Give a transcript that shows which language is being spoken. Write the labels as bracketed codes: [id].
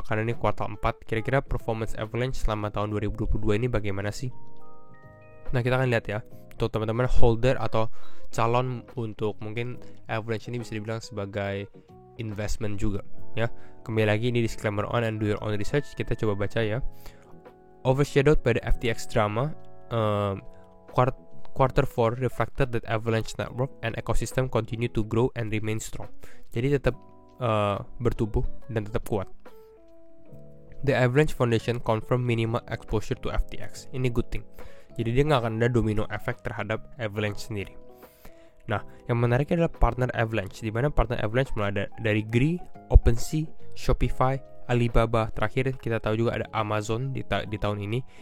[id] Karena ini kuartal 4. Kira-kira performance Avalanche selama tahun 2022 ini bagaimana sih? Nah, kita akan lihat ya, untuk teman-teman holder atau calon untuk mungkin Avalanche ini bisa dibilang sebagai investment juga ya. Kembali lagi, ini disclaimer on and [en] do your own research. [id] Kita coba baca ya. [en] Overshadowed by the FTX drama, quarter 4 reflected that Avalanche network and ecosystem continue to grow and remain strong. [id] Jadi tetap bertumbuh dan tetap kuat. [en] The Avalanche Foundation confirm minimal exposure to FTX. [id] Ini [en] good thing. [id] Jadi dia nggak akan ada domino effect terhadap Avalanche sendiri. Nah, yang menariknya adalah partner Avalanche, di mana partner Avalanche mulai dari Gree, OpenSea, Shopify, Alibaba, terakhir kita tahu juga ada Amazon di tahun ini.